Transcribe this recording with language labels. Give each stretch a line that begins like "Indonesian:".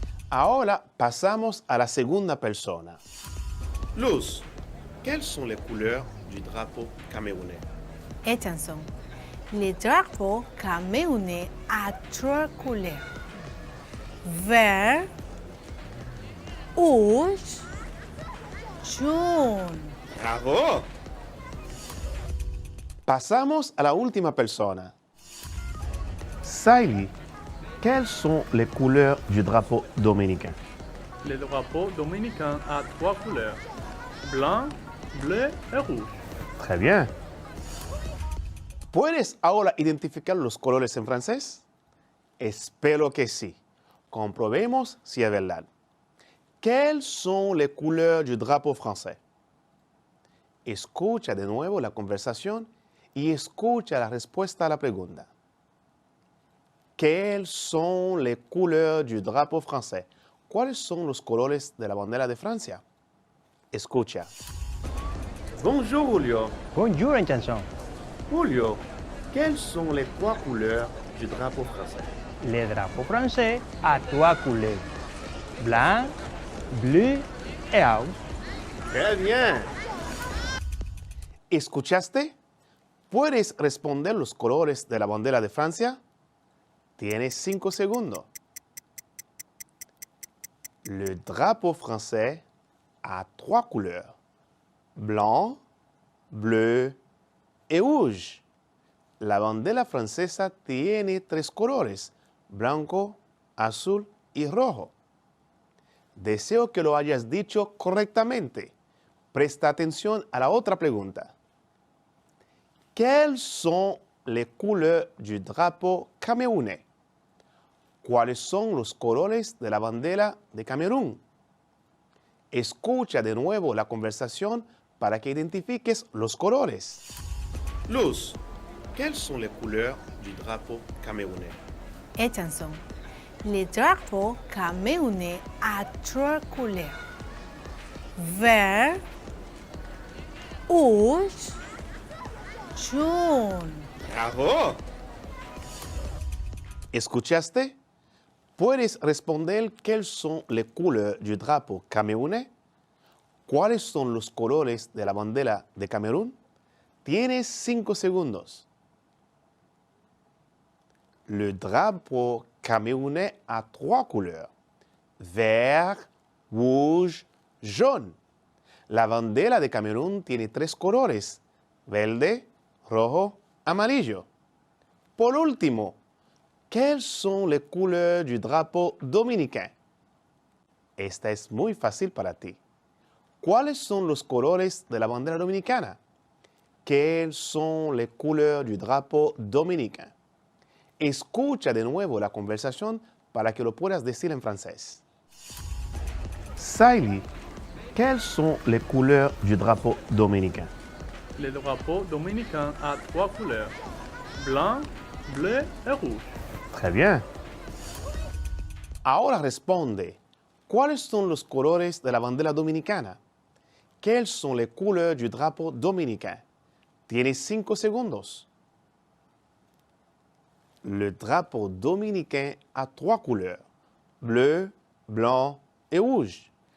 Spanish: Ahora pasamos a la segunda persona.
French: Luz, quelles sont les couleurs du drapeau camerounais? Chanson. Le drapeau camerounais a trois couleurs. Vert, rouge, jaune.
Spanish: ¡Bravo! Pasamos a la última persona.
French: Saïli, quelles sont les couleurs du drapeau dominicain? Le drapeau dominicain a trois couleurs, blanc, bleu et rouge. Très bien.
Spanish: ¿Puedes ahora identificar los colores en francés? Espero que sí. Comprobemos si es verdad.
French: ¿Quelles sont les couleurs du drapeau français?
Spanish: Escucha de nuevo la conversación y escucha la respuesta a la pregunta.
French: ¿Quelles sont les couleurs du drapeau français?
Spanish: ¿Cuáles son los colores de la bandera de Francia? Escucha.
French: Bonjour Julio. Bonjour Chanson. Julio, quelles sont les trois couleurs du drapeau français? Le drapeau français a trois couleurs. Blanc, bleu et rouge. Très bien.
Spanish: ¿Escuchaste? ¿Puedes responder los colores de la bandera de Francia? Tienes 5 segundos.
French: Le drapeau français a trois couleurs. Blanc, bleu et rouge.
Spanish: La bandera francesa tiene 3 colores, blanco, azul y rojo. Deseo que lo hayas dicho correctamente. Presta atención a la otra pregunta.
French: ¿Quels sont les couleurs du drapeau camerounais?
Spanish: ¿Cuáles son los colores de la bandera de Camerún? Escucha de nuevo la conversación para que identifiques los colores.
French: Luz, quelles sont les couleurs du drapeau camerounais? Et chanson. Le drapeau camerounais a trois couleurs. Vert, rouge, jaune.
Spanish: ¡Bravo! ¿Escuchaste? ¿Puedes responder
French: quelles sont les couleurs du drapeau camerounais?
Spanish: ¿Cuáles son los colores de la bandera de Camerún? Tienes 5 segundos.
French: Le drapeau camerounais a 3 couleurs. Vert, rouge, jaune.
Spanish: La bandera de Camerún tiene 3 colores. Verde, rojo, amarillo. Por último,
French: ¿quelles sont les couleurs du drapeau dominicain?
Spanish: Esta es muy fácil para ti. ¿Cuáles son los colores de la bandera dominicana?
French: ¿Quelles sont les couleurs du drapeau dominicain?
Spanish: Escucha de nuevo la conversación para que lo puedas decir en francés.
French: Saïli, quelles sont les couleurs du drapeau dominicain? Le drapeau dominicain a 3 couleurs, blanc, bleu et rouge. Très bien.
Spanish: Ahora responde, ¿cuáles son los colores de la bandera dominicana?
French: ¿Quelles sont les couleurs du drapeau dominicain?
Spanish: Tienes 5 segundos.
French: Le drapeau dominicain a 3 couleurs, bleu, blanc et rouge.